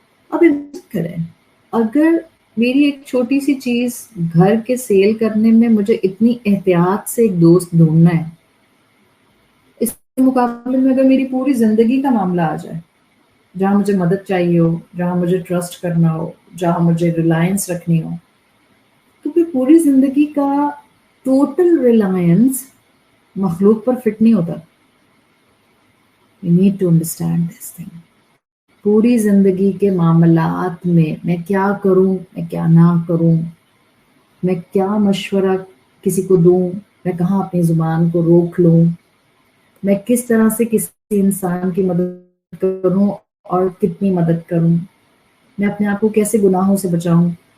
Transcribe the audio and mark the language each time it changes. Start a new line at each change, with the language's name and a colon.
Urdu: اب اماجن کریں, اگر میری ایک چھوٹی سی چیز گھر کے سیل کرنے میں مجھے اتنی احتیاط سے ایک دوست ڈھونڈنا ہے, اس کے مقابلے میں اگر میری پوری زندگی کا معاملہ آ جائے جہاں مجھے مدد چاہیے ہو, جہاں مجھے ٹرسٹ کرنا ہو, جہاں مجھے ریلائنس رکھنی ہو, تو پھر پوری زندگی کا ٹوٹل ریلائنس مخلوق پر فٹ نہیں ہوتا.
English: You need to understand this thing.
Urdu: پوری زندگی کے معاملات میں کیا کروں, میں کیا نہ کروں, میں کیا مشورہ کسی کو دوں, میں کہاں اپنی زبان کو روک لوں, میں کس طرح سے کسی انسان کی مدد کروں اور کتنی مدد کروں, میں اپنے آپ کو کیسے گناہوں سے بچاؤں.